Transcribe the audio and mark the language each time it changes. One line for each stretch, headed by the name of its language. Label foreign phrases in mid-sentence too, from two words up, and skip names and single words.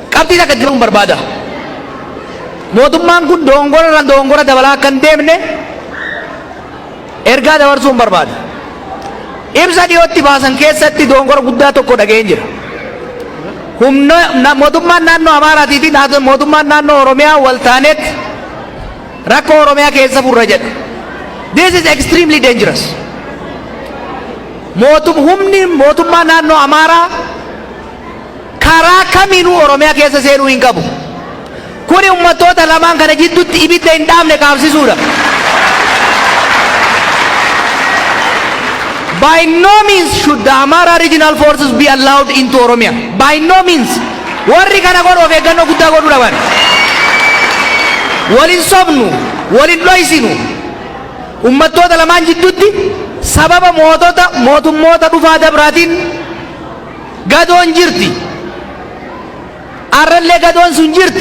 Oromo: wanti takka jiruun barbaada. Mootummaan kun dongora dabalaa kan deemne ergaa dabarsuun barbaada. Ibsa dhiyootti baasan keessatti dongora guddaa tokko dhageen jira. Mootummaan naannoo Amaaraatii fi mootummaan naannoo Oromiyaa wal taanetti rakkoo Oromiyaa keessa furra jedha.
English: This is extremely dangerous.
Oromo: Humni mootummaa naannoo Amaaraa karaa kamiinuu Oromiyaa keessa seenuu hin qabu. Kuni ummatoota lamaan kana jidduutti ibidda hin dhaamne kaabsisuudha.
English: By no means should the Amara regional forces be allowed into Oromia. By no means.
Oromo: Warri kana godhu of eeggannoo guddaa godhuu dhaban. Walin sobnu, walin dhoysinu. Ummatoota lamaan jidduutti sababa mootummoota dhufaa dabraatiin gadoon jirti. Arrallee gadoon sun jirti.